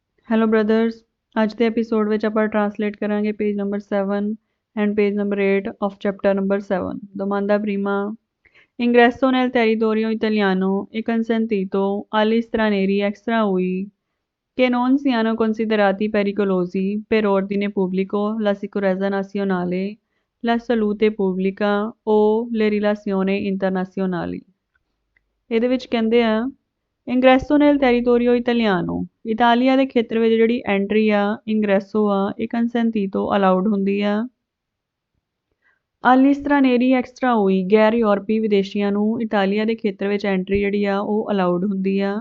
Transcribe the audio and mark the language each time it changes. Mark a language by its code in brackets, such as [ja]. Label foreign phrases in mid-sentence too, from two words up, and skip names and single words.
[en] hello brothers, [pa] ਅੱਜ ਦੇ ਐਪੀਸੋਡ ਵਿੱਚ ਆਪਾਂ ਟਰਾਂਸਲੇਟ ਕਰਾਂਗੇ [en] page number 7 and page number 8 of chapter number 7. [it] Domanda prima. Ingresso nel territorio italiano è consentito agli stranieri extraui che non siano considerati pericolosi per ordine pubblico, la sicurezza nazionale, la salute pubblica o le relazioni internazionali. [pa] ਇਹਦੇ ਵਿੱਚ ਕਹਿੰਦੇ ਆ [it] ingresso nel territorio italiano, [pa] ਇਟਾਲੀਆ ਦੇ ਖੇਤਰ ਵਿੱਚ ਜਿਹੜੀ ਐਂਟਰੀ ਆ ਇੰਗਰੈਸੋ ਆ ਇਹ ਕੰਸੈਂਟੀਟੋ ਅਲਾਉਡ ਹੁੰਦੀ ਆ। [it] agli stranieri extra UE, [pa] ਗੈਰ ਯੂਰਪੀ ਵਿਦੇਸ਼ੀਆਂ ਨੂੰ ਇਟਾਲੀਆ ਦੇ ਖੇਤਰ ਵਿੱਚ ਐਂਟਰੀ ਜਿਹੜੀ ਆ ਉਹ ਅਲਾਉਡ ਹੁੰਦੀ ਆ।